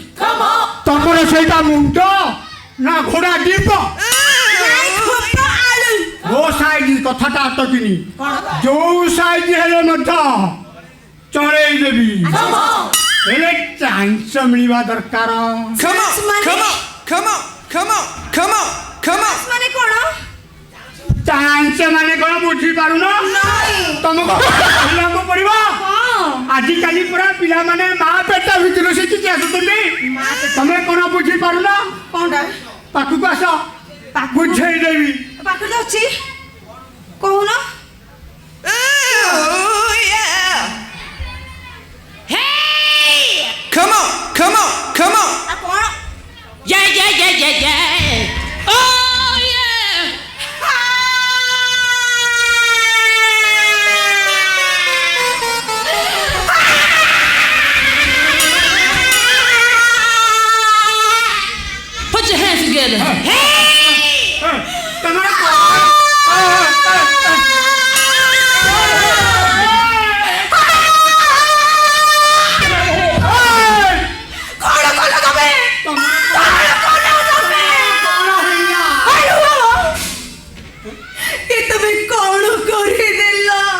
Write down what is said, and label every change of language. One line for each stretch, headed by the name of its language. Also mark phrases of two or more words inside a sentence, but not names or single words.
Odia: ତମର ସେଇଟା ମୁଣ୍ଡ ନା ଘୋଡ଼ା ଡିମ୍ବ? ମୋ ସାଇଜ କଥାଟା ଅଟକିନି, ଯୋଉ ସାଇଜ ହେଲେ ମଧ୍ୟ ଚଳେଇ ଦେବି। ହେଲେ ଚାନ୍ସ ମିଳିବା ଦରକାର।
English: Come on,
Odia: ମାନେ?
English: come on, come on, come on, come on, come on.
Odia: ମାନେ କଣ? ଚାନ୍ସ ମାନେ କଣ ବୁଝିପାରୁନ? ନାଇଁ। ତମକୁ କହିବାକୁ ପଡିବ। ହଁ। ଆଜିକାଲି ପୁରା ପିଲାମାନେ ମା ପେଟ ଭିତରୁ ଶିଖିକି ଆସୁଛନ୍ତି। ତମେ କଣ ବୁଝିପାରୁନ? କଣଟା? ପାଖକୁ ଆସ, ବୁଝେଇଦେବି। ପାଖରେ ତ ଅଛି କହୁନ।
English: Oh, yeah. Come on, come on, come on.
Odia: ଆ କଣ?
English: Oh yeah. Put your hands together.
Odia: ତମର କଣ କଲ ତମେ? ଏ ତମେ କଣ କରିଦେଲ?